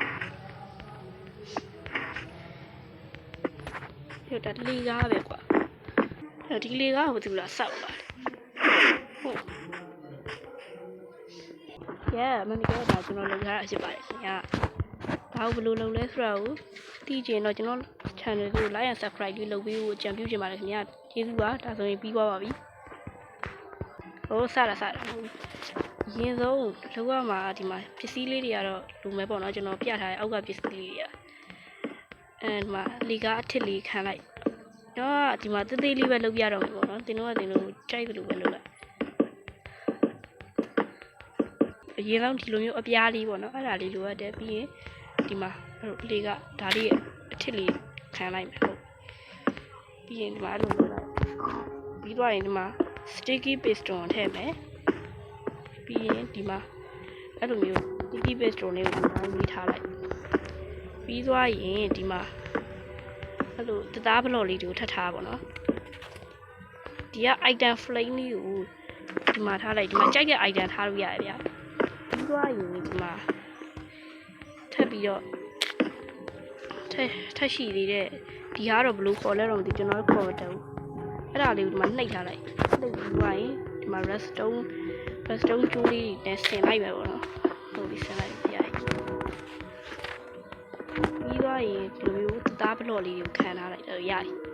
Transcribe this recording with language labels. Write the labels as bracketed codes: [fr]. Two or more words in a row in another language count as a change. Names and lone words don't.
[my] ဒါလေကားပဲကွာဒီလေကားကိုဘယ်သူလာစောက်လာလဲဟုတ်မနေ့ကဒါကျွန်တော်လုပ်ထားတာဖြစ်ပါတယ်ခင်ဗျာဘာလို့ဘယ် လိုလုပ်လဲဆိုတော့သိချင်တော့ကျွန်တော် channel ကို [en] like and subscribe [my] လေးလုပ်ပေးဖို့အကြံပြုချင်ပါတယ်ခင်ဗျာကျေးဇူးပါဒါဆိုရင်ပြီးသွားပါပြီဟိုစတာအရင်ဆုံးလောက်ရမှာဒီမှာပစ္စည်းလေးတွေကတော့လူမဲပေါ့နော်ကျွန်တော်ပြထားတဲ့အောက်ကပစ္စည်းလေးတွေကဒီမှာလေကားအထစ်လေးခံလိုက်တော့ဒီမှာသေးသေးလေးပဲလုပ်ပြတော့မယ်ပေါ့နော်တင်တော့ကြိုက်တယ်လို့ပဲလုပ်လိုက် အရင်ဆုံးဒီလိုမျိုးအပြားလေးပေါ့နော်အဲ့ဒါလေးလိုရတယ်ပြီးရင်ဒီမှာလေကဒါလေးရဲ့အထစ်လေးခံလိုက်မယ်ဟုတ်ပြီးရင်ဒီမှာအဲ့လိုလုပ်လိုက်ပြီးသွားရင်ဒီမှာ [en] sticky piston [my] ထည့်မယ်ပြီးရင်ဒီမှာအဲ့လိုမျိုး [en] sticky piston [my] လေးကိုရေးထားလိုက်ပြီးသွားရင်ဒီမှာအဲ့လိုတသားဘလော့လေး တွေကိုထပ်ထားပါတော့ဒီက [en] item flame [my] လေးကိုဒီမှာထားလိုက်ဒီမှာကြိုက်တဲ့ item ထားလို့ရတယ်ဗျာပြီးသွားရင် ဒီမှာထပ်ပြီးတော့ထပ်ရှိသေးတဲ့ဒီကတော့ဘယ်လိုခေါ်လဲတော့မသိကျွန်တော်ခေါ်မတတ်ဘူးအဲ့ဒါလေးကိုဒီမှာနှိပ်ထားလိုက်နှိပ်ပြီးသွားရင်ဒီမှာ redstone ကျိုးလေးနဲ့ဆင်လိုက်ပဲပေါ့နော်ဟုတ်ပြီဆင်လိုက်ပြရတယ်ပြီးသွားရင်ဒီလိုမျိုးတသားဘလော့လေးကိုခံထားလိုက်တော့ရတယ်